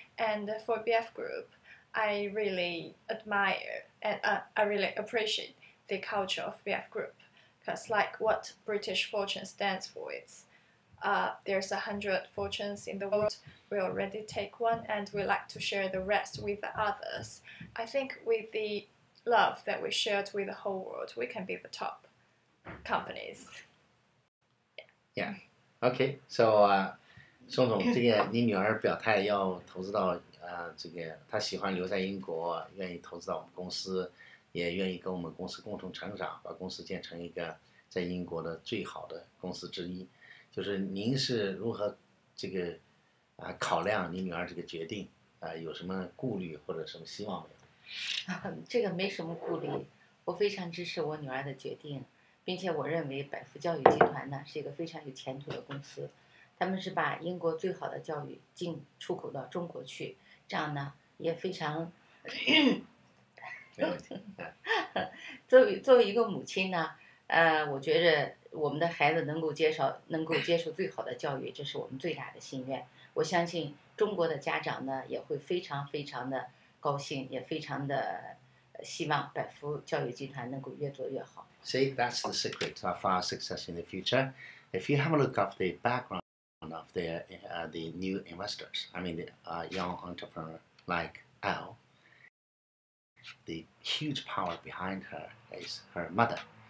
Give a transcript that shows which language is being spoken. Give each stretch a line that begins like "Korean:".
English: And for BF Group, I really admire and I really appreciate the culture of BF Group, because like what British Fortune stands for, there's 100 fortunes in the world. We already take one, and we like to share the rest with the others. I think with the love that we shared with the whole world, we can be the top companies. Yeah. Okay.
Chinese: So 宋总，这个你女儿表态要投资到这个她喜欢留在英国，愿意投资到我们公司，也愿意跟我们公司共同成长，把公司建成一个在英国的最好的公司之一。就是您是如何这个考量你女儿这个决定？有什么顾虑或者什么希望没有？这个没什么顾虑，我非常支持我女儿的决定，并且我认为百福教育集团呢是一个非常有前途的公司，他们是把英国最好的教育出口到中国去，这样呢也非常。没问题。作为一个母亲呢，我觉着我们的孩子能够接受最好的教育，这是我们最大的心愿。我相信中国的家长呢也会非常非常的高兴，也非常的希望百福教育集团能够越做越好。
English: See, that's the secret of our success in the future. If you have a look at the background of the new investors, I mean the young entrepreneur like Elle, the huge power behind her is her mother.